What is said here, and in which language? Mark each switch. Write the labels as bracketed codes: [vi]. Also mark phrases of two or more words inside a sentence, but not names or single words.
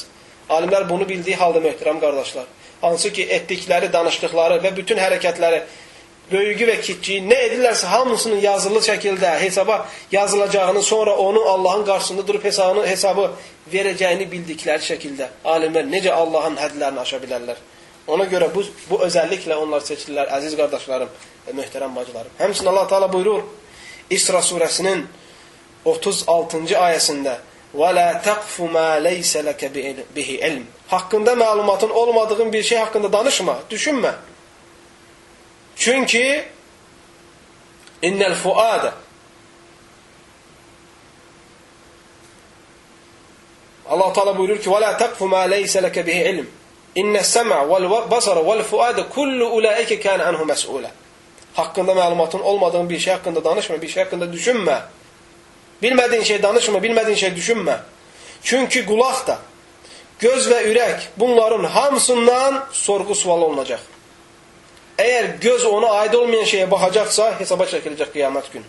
[az] Alimlər bunu bildiyi halda möhtərəm qardaşlar. Hansı ki, etdikləri, danışdıqları və bütün hərəkətləri, böyüyü və kiçiyi nə edirlərsə hamısının yazılı şəkildə hesaba yazılacağını, sonra onu Allahın qarşısında durub hesabı verəcəyini bildikləri şəkildə alimlər necə Allahın hədlərini aşa bilərlər. Ona görə bu özəlliklə onlar seçilirlər, əziz qardaşlarım və möhtərəm bacılarım. Həmçinin Allah Teala buyurur İsra surəsinin 36-cı ayəsində: [ar] "ولا تقف ما ليس لك به علم." [az] Haqqında məlumatın olmadığın bir şey haqqında danışma, düşünmə. Çünki [ar] إن الفؤاد [az] Allah Teala buyurur ki: [ar] "ولا تقف ما ليس لك به علم. إن السمع والبصر والفؤاد كل أولئك كان عنه مسؤولا." [az] Haqqında məlumatın olmadığın bir şey haqqında danışma, bir şey haqqında düşünmə. Bilmədiyin şey danışma, bilmədiyin şey düşünmə. Çünki qulaq da, göz və ürək bunların hamısından sorğu-sual olunacaq. Əgər göz ona aid olmayan şeyə baxacaqsa, hesaba çəkiləcək qiyamət günü.